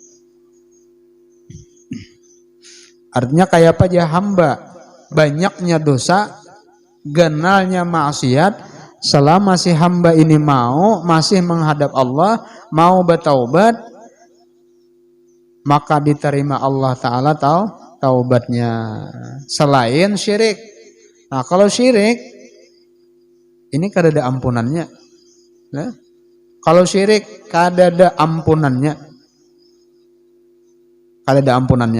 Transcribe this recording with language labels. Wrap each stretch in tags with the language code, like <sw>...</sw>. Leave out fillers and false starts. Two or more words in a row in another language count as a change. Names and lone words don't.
<bjn>Artinya kayak apa aja hamba banyaknya dosa, genalnya maksiat, selama si hamba ini masih menghadap Allah, mau bertaubat, maka diterima Allah Ta'ala taubatnya. Selain syirik. Nah, kalau syirik ini kada ada ampunannya. Nah, kalau syirik kada ada ampunannya. Kada ada ampunannya.</bjn>